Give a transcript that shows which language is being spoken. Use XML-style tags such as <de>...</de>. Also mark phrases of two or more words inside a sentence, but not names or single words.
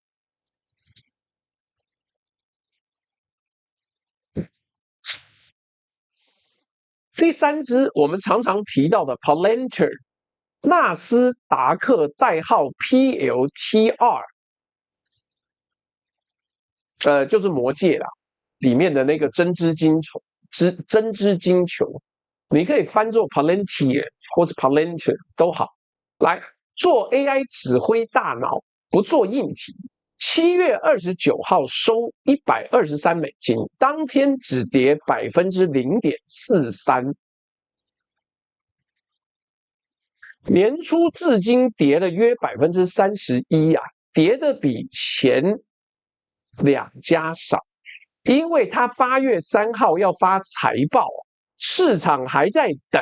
<zh>第三支我們常常提到的 Palantir， 納斯達克代號 PLTR， 就是魔戒啦，裡面的那個真知金球。你可以翻作 Palantir 或是 Palantir 都好，來做 AI 指揮大腦，不做硬體。7月29號收123美金，當天只跌 0.43%，年初至今跌了約 31% 啊，跌的比前兩家少，因為他8月3號要發財報，市場還在等。</zh>